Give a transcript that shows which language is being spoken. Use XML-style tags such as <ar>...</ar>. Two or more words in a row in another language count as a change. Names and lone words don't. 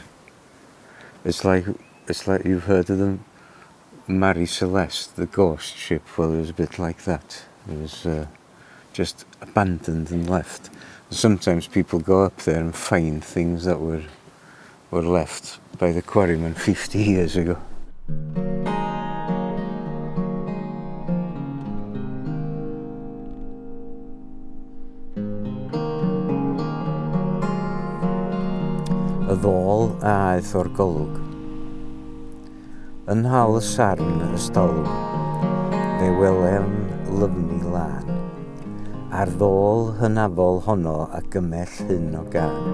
<en>It's like you've heard of the Marie Celeste, the ghost ship. Well, it was a bit like that. It was just abandoned and left. Sometimes people go up there and find things that were left by the quarrymen 50 years ago.</en> <cy>Y ddôl a aeth o'r golwg. Yn hal y sarn ystolwg, fe welem lyfni lan, a'r ddôl hynafol honno a gymell hyn o gan.</cy>